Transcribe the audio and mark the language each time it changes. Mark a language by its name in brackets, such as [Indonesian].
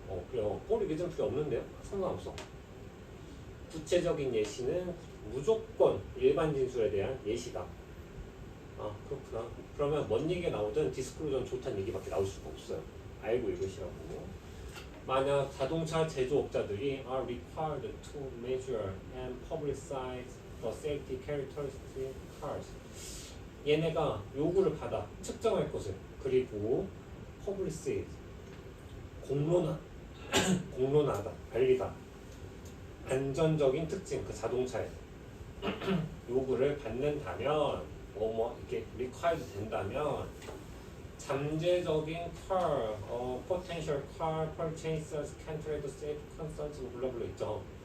[Korean] 그래요. 꼬리 믿음 필요 없는데요? 상관없어. 구체적인 예시는 무조건 일반 진술에 대한 예시다. 그렇구나. 그러면 뭔 얘기가 나오든 디스클로저는 좋다는 얘기밖에 나올 수가 없어요. 알고 읽으시라고. 만약 자동차 제조업자들이 [English] are required to measure and publicize the safety characteristics cars. [Korean] 얘네가 요구를 받아 측정할 것을 그리고 publicize 공론하다 알리다 안전적인 특징 그 자동차에 요구를 받는다면 이렇게 required 된다면 잠재적인 [English] car, potential car purchasers can trade safe concerns [Korean] 블라블라 있죠.